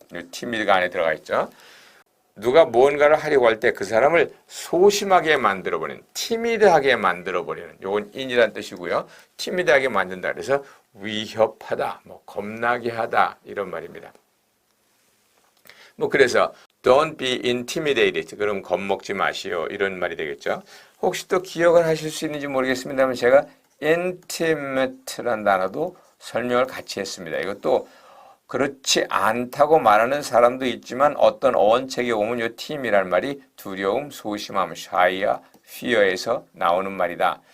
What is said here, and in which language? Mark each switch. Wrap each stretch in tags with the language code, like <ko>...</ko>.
<ko>timid가 안에 들어가 있죠. 누가 무언가를 하려고 할 때 그 사람을 소심하게 만들어버리는, 티미드하게 만들어버리는, 요건 in이란 뜻이고요. 티미드하게 만든다. 그래서 위협하다, 겁나게 하다 이런 말입니다.</ko> <en>그래서 don't be intimidated.</en> <ko>그럼 겁먹지 마시오. 이런 말이 되겠죠. 혹시 또 기억을 하실 수 있는지 모르겠습니다만 제가 intimate란 단어도 설명을 같이 했습니다. 이것도 그렇지 않다고 말하는 사람도 있지만 어떤 어원책에 보면 이 팀이란 말이 두려움, 소심함, shy와 fear에서 나오는 말이다.</ko>